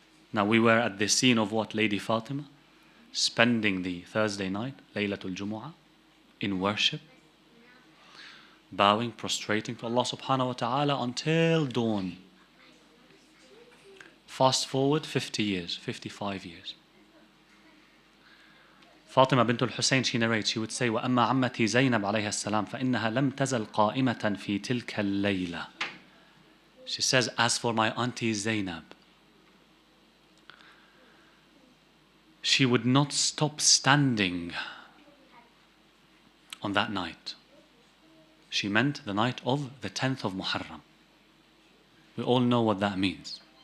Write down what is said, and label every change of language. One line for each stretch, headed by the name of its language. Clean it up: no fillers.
English: Now we were at the scene of what? Lady Fatima spending the Thursday night, Laylatul Jumu'ah, in worship, bowing, prostrating to Allah subhanahu wa ta'ala until dawn. Fast forward 50 years, 55 years.
Arabic: Fatima bint al-Hussein,
English: she narrates, she would say,
Arabic: وَأَمَّا عَمَّتِي زَيْنَبْ عَلَيْهَا السَّلَامُ فَإِنَّهَا لَمْ تَزَلْ قَائِمَةً فِي تِلْكَ اللَّيْلَةِ.
English: She says, as for my auntie Zaynab, she would not stop standing on that night. She meant the night of the 10th of Muharram. We all know what that means.